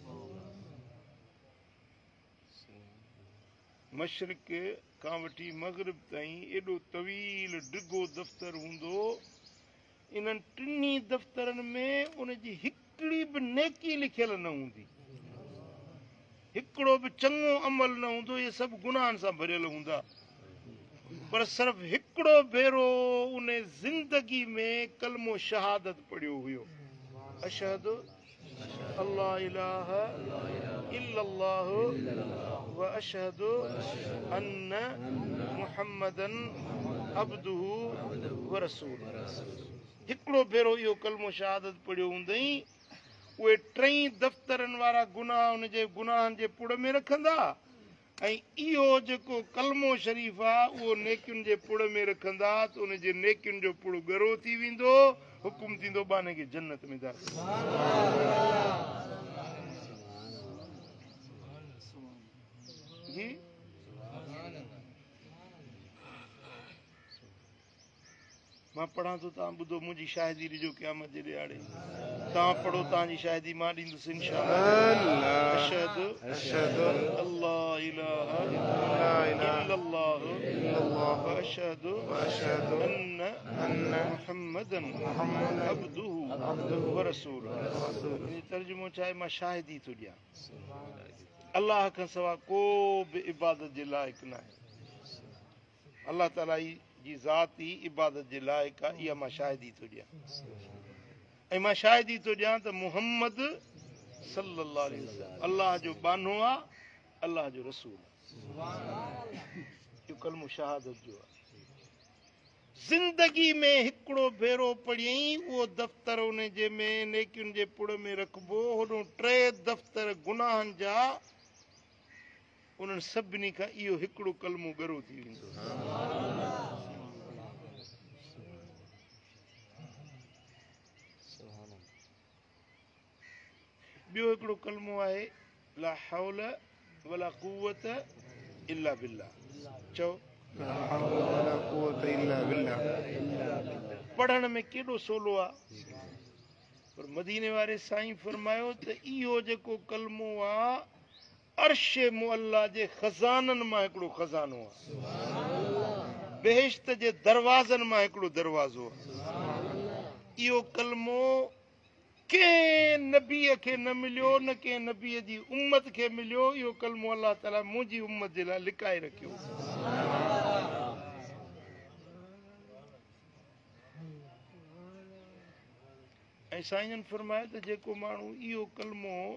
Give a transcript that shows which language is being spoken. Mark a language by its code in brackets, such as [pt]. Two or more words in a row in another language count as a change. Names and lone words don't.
[sd] मशरिक़ खां वठी मग़रिब ताईं एॾो तवील डिघो दफ़्तर हूंदो इन्हनि 3 दफ़्तरनि में उनजी हिकिड़ी बि नेकी लिखियल न हूंदी हिकिड़ो बि चङो अमल न हूंदो इहे सभु गुनाहनि सां भरियल हूंदा पर सिर्फ़ हिकिड़ो भेरो उन ज़िंदगी में कलमो शहादत पढ़ियो [ar] हुयो أشهد ألا إله إلا الله وأشهد أن محمدا عبده ورسوله [sd] हिकिड़ो भेरो इहो कलमो शहादत पढ़ियो हूंदई उहे 3 दफ़्तरनि वारा गुनाह उनजे गुनाहनि जे पुड़ में रखंदा ऐं इहो जेको कलमो शरीफ़ आहे उहो नेकियुनि जे पुड़ में रखंदा त उनजे नेकियुनि जो पुड़ ॻरो थी वेंदो हुकुम थींदो बाने खे जन्नत में दाख़िल जी मां पढ़ां तो तव्हां ॿुधो मुंहिंजी शाहिदी ॾिजो क़यामत जे ॾियारे तव्हां पढ़ो तव्हांजी शाहिदी मां ॾींदुसि इंशाअल्लाह [ar] أشهد ألا إله إلا الله وأشهد أن محمدا عبده ورسوله [sd] इन तर्जुमो छा आहे मां शाहिदी थो ॾियां अल्लाह खां सवाइ को बि इबादत जे लाइक़ न आहे अल्लाह ताला जी ज़ात ई इबादत जे लाइक़ आहे इहा मां शाहिदी थो ॾियां ऐं मां शाहिदी थो ॾियां त मुहम्मद [ar] صلى الله عليه وسلم [sd] अल्लाह जो बानो आहे अल्लाह जो रसूल इहो कलमो शहादत जो आहे ज़िंदगी में हिकिड़ो भेरो पढ़ियईं उहो दफ़्तर उन जे में नेकियुनि जे पुड़ में रखिबो होॾो 3 दफ़्तर गुनाहनि जा उन्हनि सभिनी खां इहो हिकिड़ो कलमो ॻरो थी वेंदो ॿियो हिकिड़ो कलमो आहे [ar] لا حول ولا قوة إلا بالله [sd] चओ पढ़ण में केॾो सवलो आहे पर मदीने वारे साईं फरमायो त इहो जेको कलमो आहे अर्श मुअल्ला जे खज़ाननि मां हिकिड़ो खज़ानो आहे बेहिश्त जे दरवाज़नि मां हिकिड़ो दरवाज़ो आहे इहो कलमो कंहिं नबीअ खे न मिलियो न कंहिं नबीअ जी उम्मत खे मिलियो इहो कलमो अलाह ताला मुंहिंजी उम्मत जे लाइ लिकाए रखियो ऐं साईं फरमाए त जेको माण्हू इहो कलमो